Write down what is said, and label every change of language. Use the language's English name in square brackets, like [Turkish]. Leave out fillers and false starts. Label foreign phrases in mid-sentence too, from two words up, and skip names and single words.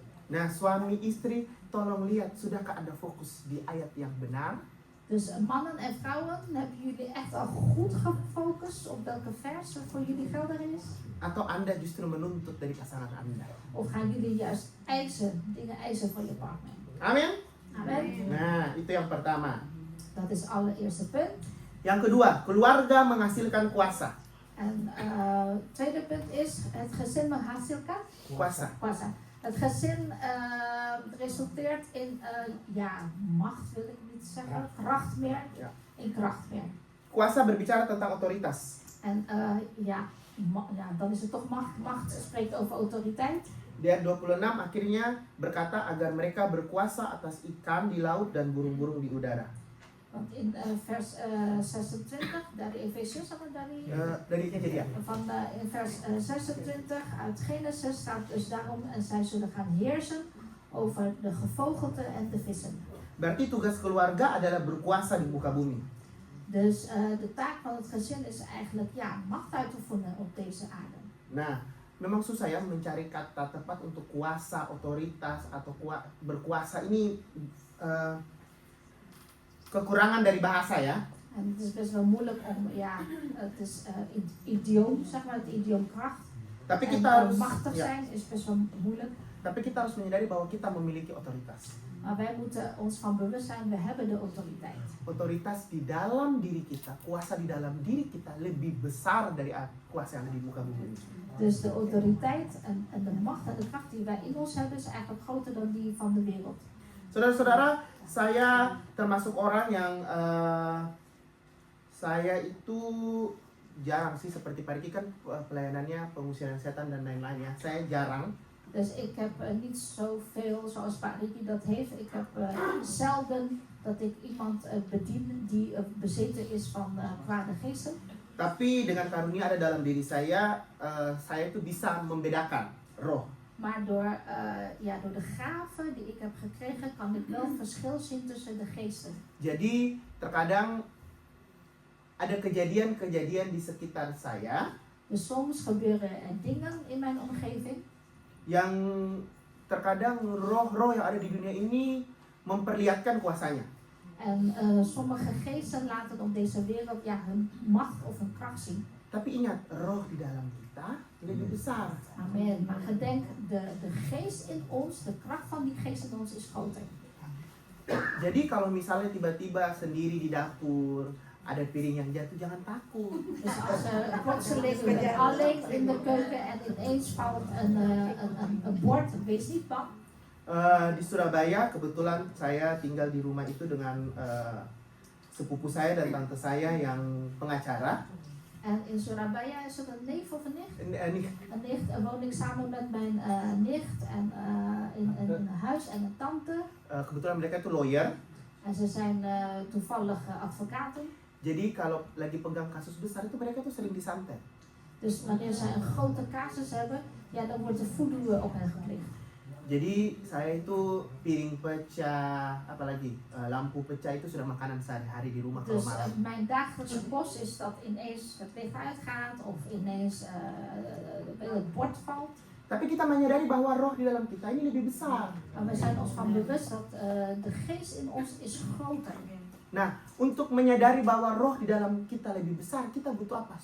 [Indonesian] Nah, suami istri, tolong lihat, sudahkah Anda fokus di ayat yang benar? [Dutch] Dus mannen en vrouwen, hebben jullie echt al goed gefocust op welke vers er voor jullie geldig is? [Indonesian] Atau Anda justru menuntut dari pasangan Anda? [Dutch] Of gaan jullie juist dingen eisen van je partner? [Indonesian] Amin? [Dutch] Amen. [Indonesian] Nah, itu yang pertama. [Dutch] Dat is het allereerste punt. [Indonesian] Yang kedua, keluarga menghasilkan kuasa. [Dutch] En tweede punt is het gezin menghasilkan [Indonesian] Kuasa. kuasa. [Dutch] Het gezin resulteert in macht wil ik niet zeggen, kracht meer, Ja. in kracht meer. [Indonesian] Kuasa berbicara tentang otoritas. [Dutch] En dan is het toch macht. Macht spreekt over autoriteit. [Indonesian] Di ayat 26 akhirnya berkata agar mereka berkuasa atas ikan di laut dan burung-burung di udara. [Dutch] Want in vers 26 [Indonesian] dari Efesius sama dari Dari Kejadian. [Dutch] in vers 26 uit Genesis staat dus daarom en zij zullen gaan heersen over de gevogelte en de vissen. [Indonesian] Berarti tugas keluarga adalah berkuasa di muka bumi. [Dutch] Dus de taak van het gezin is eigenlijk macht uit te oefenen op deze aarde. [Indonesian] Nah, memang susah ya mencari kata tepat untuk kuasa, otoritas atau berkuasa ini kekurangan dari bahasa ya. [Dutch] En het is best wel moeilijk om, het is idioom, zeg maar het idioom kracht. [Indonesian] Tapi [Dutch] En [Indonesian] kita harus [Dutch] machtig [Indonesian] ya, [Dutch] zijn is best wel moeilijk. [Indonesian] tapi kita harus menyadari bahwa kita memiliki otoritas. [Dutch] Maar wij moeten ons van bewust zijn, we hebben de autoriteit. [Indonesian] Otoritas di dalam diri kita, kuasa di dalam diri kita lebih besar dari kuasa yang ada di muka bumi. [Dutch] Dus de autoriteit en de macht en de kracht die wij in ons hebben, is eigenlijk groter dan die van de wereld. [Indonesian] Saudara-saudara, saya termasuk orang yang saya itu jarang sih seperti Pak Riki kan pelayanannya pengusiran setan dan lain-lainnya. Saya jarang. [Dutch] Dus ik heb niet zoveel zoals Pak Ricky dat heeft. Ik heb zelden dat ik iemand bedien die bezeten is van kwade geesten. [Indonesian] Tapi dengan karunia ada dalam diri saya itu bisa membedakan roh. [Dutch] Maar door de gaven die ik heb gekregen, kan ik wel verschil zien tussen de geesten. [Indonesian] Jadi terkadang ada kejadian-kejadian di sekitar saya [Dutch] Dus soms gebeuren er dingen in mijn omgeving. [Indonesian] yang terkadang roh-roh yang ada di dunia ini memperlihatkan kuasanya. [Dutch] En sommige geesten laten op deze wereld hun macht of hun kracht zien. [Indonesian] Tapi ingat, roh di dalam kita lebih besar. [Dutch] Amen. Maar gedenk, de geest in ons, de kracht van die geest in ons is groter. [Indonesian] Jadi kalau misalnya tiba-tiba sendiri di dapur ada piring yang jatuh, jangan takut. [Dutch] Dus als plotseling je bent alleen in de keuken en ineens valt een bord, wees niet bang. [Indonesian] Di Surabaya kebetulan saya tinggal di rumah itu dengan sepupu saya dan tante saya yang pengacara. [Dutch] En in Surabaya is het een neef of een nicht? [Indonesian] Ini [Dutch] Een nicht, woon ik samen met mijn nicht en in een huis en een tante. [Indonesian] kebetulan mereka itu lawyer. [Dutch] En ze zijn toevallig advocaten. [Indonesian] Jadi kalau lagi pegang kasus besar itu mereka tuh sering disantet. [Dutch] Dus wanneer zij een grote casus hebben, dan wordt de voodoo op hen gepleegd. [Indonesian] Jadi saya itu piring pecah, apalagi lampu pecah itu sudah makanan sehari-hari di rumah kalau [Dutch] Dus [Indonesian] malam. [Dutch] mijn dagelijkse post is dat ineens het licht uitgaat of ineens het bord valt. [Indonesian] Tapi kita menyadari bahwa roh di dalam kita ini lebih besar. [Dutch] Maar we zijn ons van bewust dat de geest in ons is groter. [Indonesian] Nah, untuk menyadari bahwa roh di dalam kita lebih besar, kita butuh apa?